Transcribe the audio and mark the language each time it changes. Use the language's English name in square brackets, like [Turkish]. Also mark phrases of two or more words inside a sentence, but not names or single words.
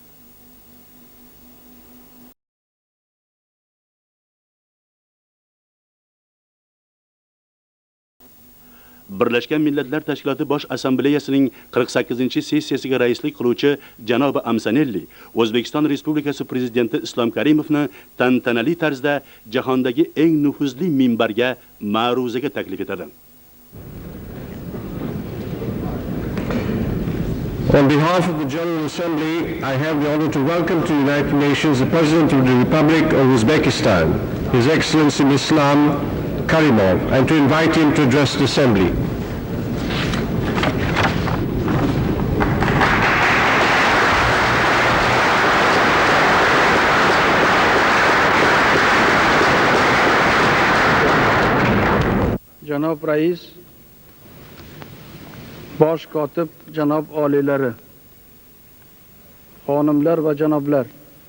[Uzbek] Birlashgan Millatlar Tashkiloti Bosh Assambleyasining 48-sessiyasiga raislik qiluvchi janobi Amsanelli O'zbekiston Respublikasi prezidenti Islom Karimovni tantanali tarzda jahondagi eng nufuzli minbarga ma'ruzaga taklif etadi. [English] On behalf of the General Assembly, I have the honor to welcome to the United Nations the President of the Republic of Uzbekistan, His Excellency Islam Karimov, and to invite him to address the Assembly. [Uzbek] Janob Rais, Bosh kotib, janob oliylari, xonimlar va janoblar.